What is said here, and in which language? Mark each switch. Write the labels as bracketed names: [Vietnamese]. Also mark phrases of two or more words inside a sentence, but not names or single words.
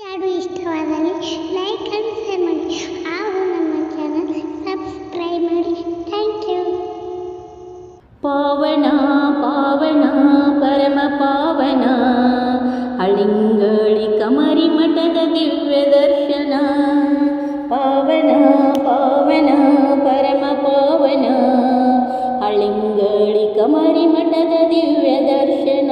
[Kannada] ಹಾಡು ಇಷ್ಟವಾದಲ್ಲಿ [English] like and share [Kannada] ಮಾಡಿ. ಹಾಗೂ ನಮ್ಮ ಚಾನಲ್ ಸಬ್ಸ್ಕ್ರೈಬ್ ಮಾಡಿ. [English] thank you. [Kannada] ಪಾವನ ಪಾವನ ಪರಮ ಪಾವನ ಅಳಿಂಗಳಿ ಕಮರಿ ಮಠದ ದಿವ್ಯ ದರ್ಶನ. ಪಾವನ ಪಾವನ ಪರಮ ಪಾವನ ಅಳಿಂಗಳಿ ಕಮರಿ ಮಠದ ದಿವ್ಯ ದರ್ಶನ.